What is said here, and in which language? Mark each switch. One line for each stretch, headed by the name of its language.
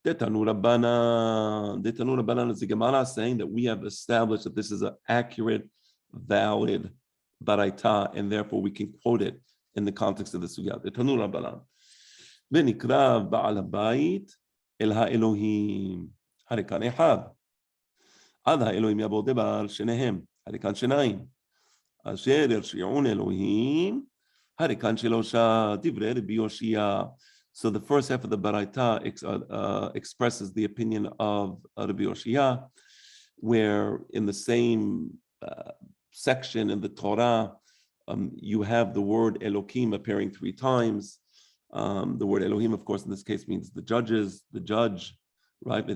Aramaic: Detanur Rabbanan
English: is the Gemara saying that we have established that this is an accurate, valid baraita, and therefore we can quote it in the context of the sugya.
Aramaic: Detanur Rabbanan.
Hebrew: ונקרא בעל הבית אל האלוהים. הרי כאן אחד. עד האלוהים יבוא דבר שניהם. הרי כאן שניים. אשר ירשיעון אלוהים. הרי כאן שלושה דברי רבי יושיע.
English: So the first half of the baraita expresses the opinion of Rabbi Yoshia, where in the same section in the Torah, you have the word Elokim appearing 3 times. The word Elohim, of course, in this case means the judge, right?